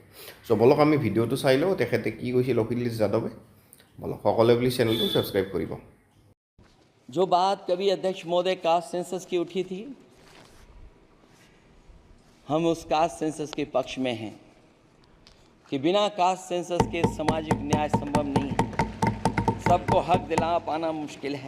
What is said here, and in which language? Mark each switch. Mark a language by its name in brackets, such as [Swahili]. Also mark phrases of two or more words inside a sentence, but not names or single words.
[Assamese] চ' বলক আমি ভিডিঅ'টো চাই লওঁ তেখেতে কি কৈছিল অখিলেশ যাদৱে। বলক সকলোৱে প্লিজ চেনেলটো ছাবস্ক্ৰাইব কৰিব। [Hindi] जो बात कभी अध्यक्ष महोदय [English] caste census [Hindi] की उठी थी, हम उस [English] caste census [Hindi] के पक्ष में हैं कि बिना [English] caste census [Hindi] के सामाजिक न्याय संभव नहीं है, सबको हक दिला पाना मुश्किल है।